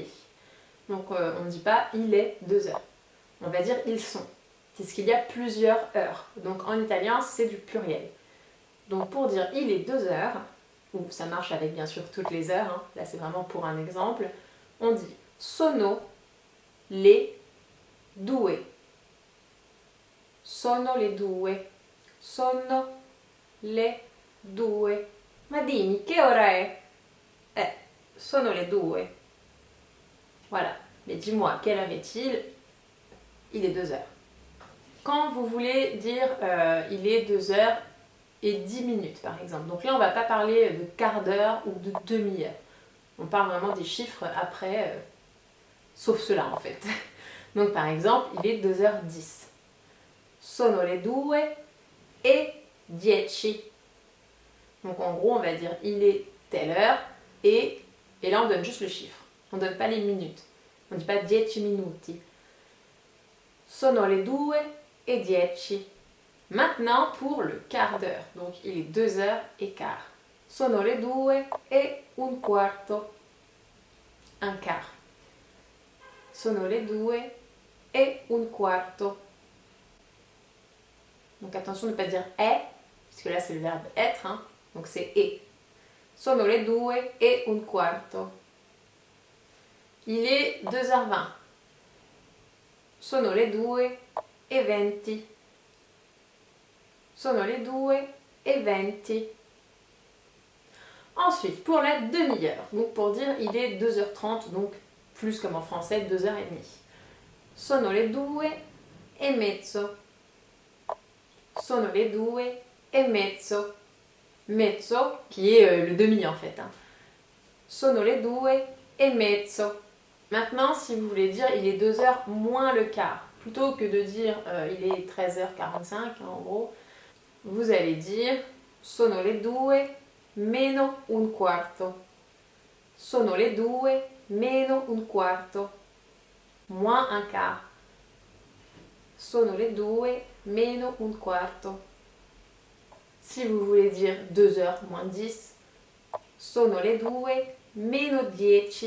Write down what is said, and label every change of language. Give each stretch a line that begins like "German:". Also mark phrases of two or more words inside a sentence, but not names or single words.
French: Donc on ne dit pas il est 2 heures. On va dire ils sont. C'est qu'il y a plusieurs heures. Donc en italien c'est du pluriel. Donc pour dire il est 2 heures, ou ça marche avec bien sûr toutes les heures, hein, là c'est vraiment pour un exemple, on dit
Italian: sono le due. Sono le due. Sono le due. Ma dimmi, che ora è? Sono le due.
French: Voilà. Mais dis-moi, quelle heure est-il? Il est 2 heures. Quand vous voulez dire il est 2 heures et 10 minutes par exemple. Donc là on ne va pas parler de quart d'heure ou de demi-heure. On parle vraiment des chiffres après, sauf cela en fait. Donc par exemple, il est 2h10.
Italian: Sono le 2:10.
French: Donc en gros on va dire il est telle heure et là on donne juste le chiffre. On ne donne pas les minutes. On ne dit pas 10 minuti.
Italian: Sono le 2:10.
French: Maintenant pour le quart d'heure. Donc il est 2h15.
Italian: Sono le 2:15.
French: Un quart.
Italian: Sono le 2:15.
French: Donc attention de ne pas dire è, puisque là c'est le verbe être, hein. Donc c'est e.
Italian: Sono le 2:15.
French: Il est 2h20.
Italian: Sono le 2:20. Sono le 2:20.
French: Ensuite, pour la demi-heure, donc pour dire il est 2h30, donc plus comme en français, 2h30.
Italian: Sono le 2:30. Sono le 2:30. Mezzo,
French: qui est le demi en fait.
Italian: Hein. Sono le 2:30.
French: Maintenant, si vous voulez dire il est 2h moins le quart, plutôt que de dire il est 13h45 hein, en gros, vous allez dire
Italian: sono le 2 meno un quarto. Sono le 2 meno un quarto.
French: Moins un quart.
Italian: Sono le 2 meno un quarto.
French: Si vous voulez dire 2h moins 10,
Italian: sono le 2 meno 10.